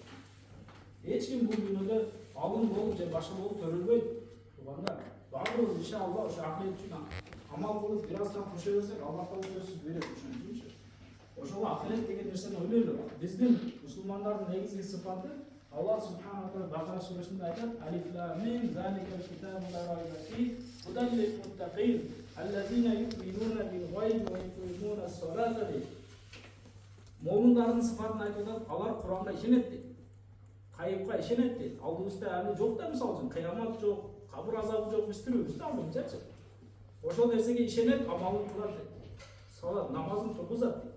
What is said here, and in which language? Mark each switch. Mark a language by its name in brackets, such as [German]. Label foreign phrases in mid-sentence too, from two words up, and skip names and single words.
[Kyrgyz] Эч ким бул дүйнөдө алым болуп же башка болуп төрөлбөйт. Туугандар, баардыгыбыз иншалла ошо акырет үчүн амал кылып бир аздан кошо берсек, Аллах Таала сөзсүз берет ошончу. Ошого акырет деген нерсени ойлойлу. Биздин мусулмандардын негизги сыпаты Аллах [Arabic] سبحانه وتعالى [Kyrgyz] Бакара сүрөсүндө айтат: [Arabic] الم ذلك الكتاب لا ريب فيه هدى للمتقين الذين يؤمنون بالغيب ويقيمون الصلاة. [Kyrgyz] Момундардын сыпатын айтып атат, алар Куранга ишенет дейт. Кайыпка ишенет дейт. Алдыбызда али жок да, мисалы үчүн кыямат жок, кабыр азабы жок, биз тирүүбүздү алдыбызчачы. Ошол нерсеге ишенет, амалын кылат дейт. Салат, намазын тургузат дейт.